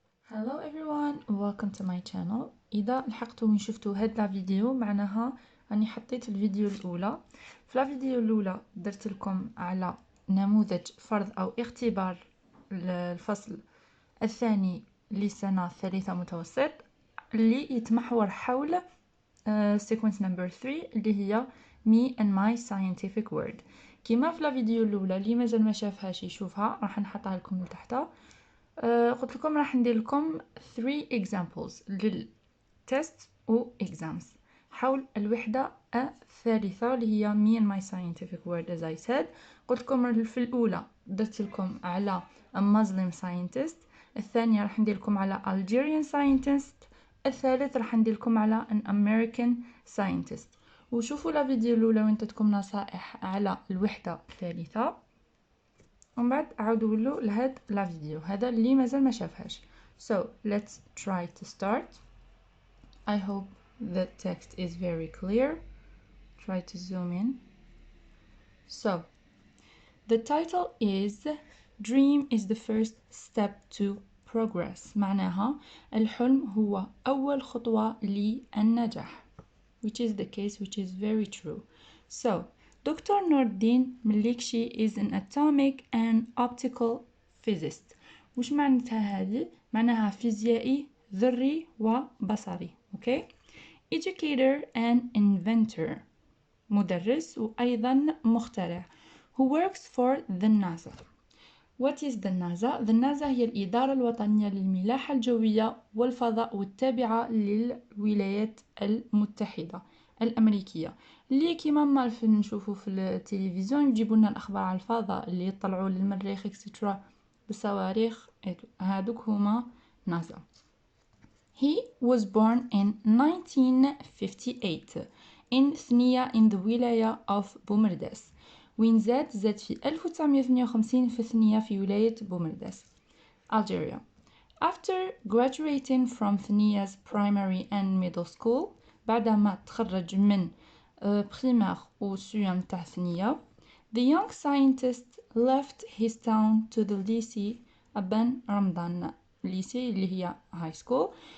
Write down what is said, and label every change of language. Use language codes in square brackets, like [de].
[en] Hello everyone, welcome to my channel. [ar] إذا لحقتوا وين شفتوا هاد الفيديو معناها راني حطيت الفيديو الأولى. في الفيديو الأولى درت لكم على نموذج فرض أو اختبار الفصل الثاني للسنة الثالثة متوسط اللي يتمحور حول sequence number 3 اللي هي [en] me and my scientific word. [ar] كما في الفيديو الأولى اللي مازال ما شافهاش يشوفها راح نحطها لكم لتحت. قلت لكم راح ندير لكم 3 examples للتست و exams حول الوحدة الثالثة اللي هي [en] me and my scientific word as I said. [ar] قلت لكم في الأولى درت لكم على [en] a Muslim scientist، [ar] الثانية راح ندير لكم على [en] Algerian scientist، [ar] الثالث راح ندير لكم على [en] an American scientist. [ar] وشوفوا لا فيديو الأولى وين تتكم نصائح على الوحدة الثالثة، ومن بعد عاودوا له لهاد لا فيديو هذا اللي مازال ما شافهاش. [en] So let's try to start. I hope the text is very clear. Try to zoom in. So the title is Dream is the first step to progress. [ar] معناها الحلم هو أول خطوة للنجاح, [en] which is the case, which is very true. So Dr. Nordin Melikshi is an atomic and optical physicist. [ar] وش معناتها هذه؟ معناها فيزيائي ذري وبصري. [en] Okay? Educator and inventor. [ar] مدرس وأيضا مخترع. [en] Who works for the NASA. What is the NASA? [ar] The NASA هي الإدارة الوطنية للملاحة الجوية والفضاء والتابعة للولايات المتحدة الأمريكية، اللي كيما ما نشوفوا في التلفزيون يجيبوا لنا الأخبار على الفضاء اللي يطلعوا للمريخ اكسترا بالصواريخ. هادوك هما ناسا. [en] He was born in 1958 in ثنية in the ولاية of بومرداس. [ar] وين زاد في 1958 في ثنية في ولاية بومرداس Algeria. [en] After graduating from ثنيا's primary and middle school، [ar] بعدما تخرج من بريمير وسيام تاع ثنية، [en] the young scientist left his town to the lycée أبان رمضان [ar] ليسي اللي هي [en] high school.